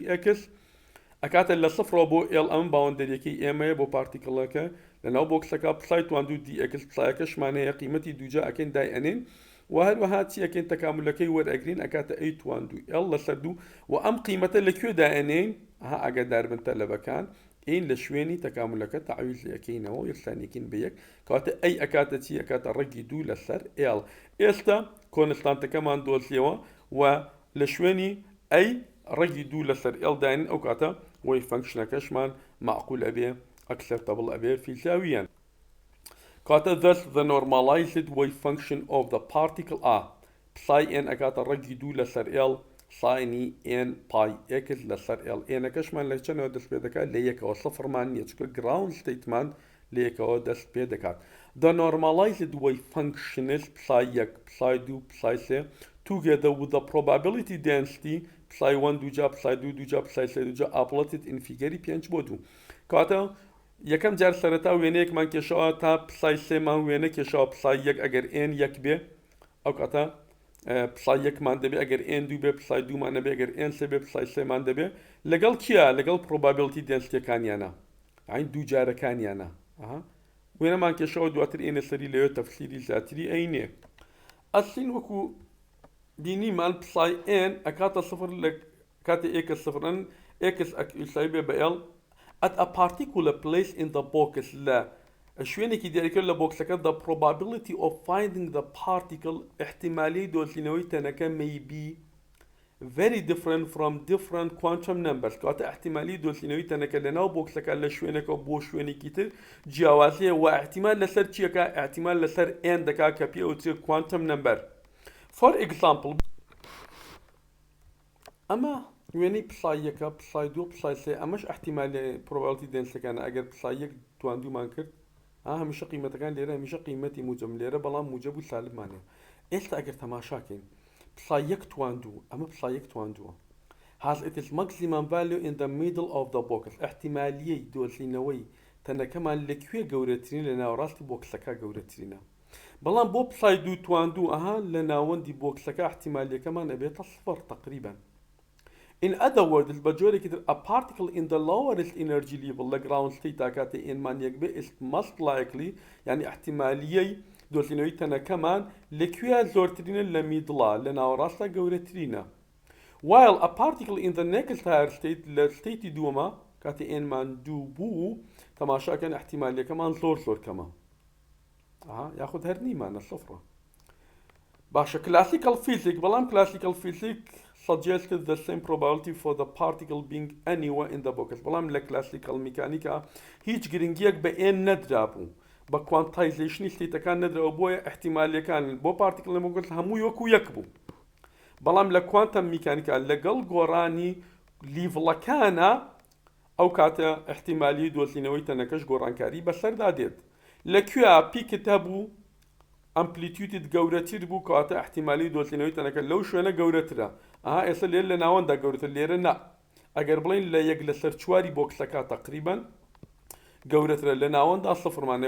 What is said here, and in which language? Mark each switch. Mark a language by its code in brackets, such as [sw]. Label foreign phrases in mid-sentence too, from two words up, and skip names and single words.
[ckb] ئەکس ئەکاتە لە صفرەوە بۆ ئێل ئەم باوەندەریەکەی ئێمەیە بۆ پارتیکڵەکە لەناو بۆکسەکە پسای تواندوو دی ئەکس پسایەکەشمانەیە قیمەتی دووجا ئەکەین دای ئەنین و هەروەها چی ئەکەین تەکاملەکەی وەرئەگرین ئەکاتە ئەی تواندوو ئێل لەسەر دوو و ئەم قیمەتە لەکوێ دائێنین ئەگەدار بن تەلەبەکان این لە شوێنی تەکاملەکە تەعویز ئەکەینەوە یەکسانیەکەین بە یەک کاتە ئەی ئەکاتە چی ئەکاتە ڕەگی دوو لەسەر ئێڵ. ئێستا کۆنستانتەکەمان دۆزیەوە و لە شوێنی ئەی ڕەگی دوو لەسەر ئێڵ داین ئەو کاتە وەی فەنکشنەکەشمان معقول ئەبێ acceptable ئەبێ فیلساویان کاتە [en] thus the normalized wave function of the particle psi n [ckb] ئەکاتە ڕەگی دوو لەسەر ئێڵ ساینی n پای ئێکس لەسەر ئێڵ ئێنەکەشمان لە چەنەوە دەست پێ دەکات لە یەکەوە سەفرمان نییە چکە گراوند ستیتمان لە یەکەوە دەست پێ دەکات. [en] The normalized wave functions psi [ckb] یەک psi دوو psi سێ [en] together with the probability density psi 1 [ckb] دووجا psi دوو دووجا psi سێ دووجا ئاپڵەتت ئینفیگەری 5 بۆ دوو کاتە یەکەم جار سەرەتا وێنەیەکمان کێشەوە تا پسای سێمان وێنە کێشەوە پسای یەک ئەگەر n یەک بێ ئەو کاتە پسای یەکمان دەبێ ئەگەر n دوو بێ پسای دوومان دەبێ ئەگەر n سێ بێ پسای سێمان دەبێ لەگەڵ کیە لەگەڵ probability density-ەکانیانە عین دوو جارەکانیانە وێنەمان کێشەوە دواتر ئێنە سەری لەوێ تەفسیری زیاتری ئەینێ ئەسین وەکو بینیمان پسای n ئەکاتە سفر لە کاتێ ئێکس سفرن ئێکس ئەکسای بێ بە ئێڵ [en] at a particular place in the box [ckb] لە شوێنێکی دیاریکرد لە بۆکسەکە [en] the probability of finding the particle [ckb] احتیمالی دۆزینەوەی تەنەکە [en] may be very different from different quantum numbers [ckb] کاتە احتیمالی دۆزینەوەی تەنەکە لەناو بۆکسەکە لە شوێنێکە بۆ شوێنێکی تر جیاوازیە و احتیمال لەسەر چیەکە احتیمال لەسەر n دەکا کە پێ ئەوترێ [en] quantum number. for example [ckb] ئەمە وێنەی پسای یەکە پسای دوو پسای سێ ئەمەش احتیمالی probability density-ەکانە ئەگەر پسای یەک تواندومان کرد هەمیشە قیمەتەکان لێرە هەمیشە قیمەتی موجب لێرە بەڵام موجب و سالبمانێ. ئێستا ئەگەر تەماشاکەین پسای یەک تواندوو ئەمە پسای یەک تواندووە [en] has it is maximum value in the middle of the box [ckb] احتیمالیەی دۆزینەوەی تەنەکەمان لەکوێ گەورەترین لە ناوەڕاستی بۆکسەکە گەورەترینە بەڵام بۆ پسای دوو تواندوو لە ناوەندی بۆکسەکە احتیمالیەکەمان ئەبێتە سفر تقریبا. [en] In other words [ckb] بەجۆرێکی تر [en] a particle in the lowest energy level [ckb] لە [en] ground state [ckb] کاتێ ئێنمان یەک بێ [en] is most likely [ckb] یعنی احتیمالیەی دۆزینەوەی تەنەکەمان لەکوێ زۆرترینە لە میدڵا لە ناوەڕاستە گەورەترینە [en] while a particle in the next higher state [ckb] لە ستیتی دووەمە کاتێ ئێنمان دوو بوو تەماشاکەن احتیمالیەکەمان زۆر کەمە یاخود هەر نیمانە سفرە. [en] باشە classical physics بەڵام classical physics suggested the same probability for the particle being anywhere in the [ckb] box بەڵام لە [en] classical mechanics [ckb] هیچ گرنگیەک بە n نەدرابوو بە quantization ستیتەکان نەدراوە بۆیە احتیمالیەکان بۆ particle لە بۆکس هەموو وەکو یەک بوو بەڵام لە [en] quantum mechanics [ckb] لەگەڵ گۆڕانی لیڤڵەکانە ئەو کاتە احتیمالی دۆزینەوەی تەنەکەش گۆڕانکاری بەسەردا دێت لەکوێ پیکت هەبوو ئەمپلیتیوتت گەورەتر بوو کەواتە احتیمالی دۆزینەوەی تەنەکە لەو شوێنە گەورەترە. ئێستا لێر لە ناوەندا گەورەتر، لێرە نا. ئەگەر بڵین لە یەک لەسەر چواری بۆکسەکە تقریبان گەورەترە، لە ناوەندا سفرمانێ.